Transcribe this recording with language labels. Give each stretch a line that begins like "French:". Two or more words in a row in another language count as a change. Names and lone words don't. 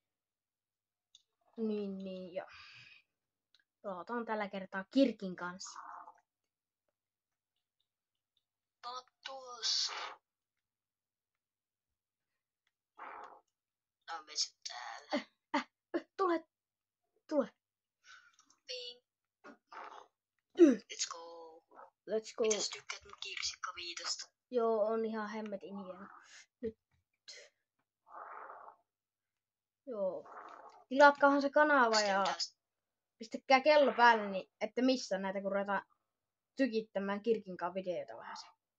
Finnish: Niin, ja pelataan tällä kertaa Kirkin kanssa. Tuossa. No, me sit täällä. Tule.
English: Ping. Let's go. Let's go.
Finnish: Mitäs tykkäät mun kirsikka viitosta? Joo, on ihan hemmetin hieno. Nyt. Joo. Tilatkaahan se kanava ja pistäkää kello päälle, niin ette missä näitä, kun ruvetaan tykittämään Kirkinkaan videoita vähän se.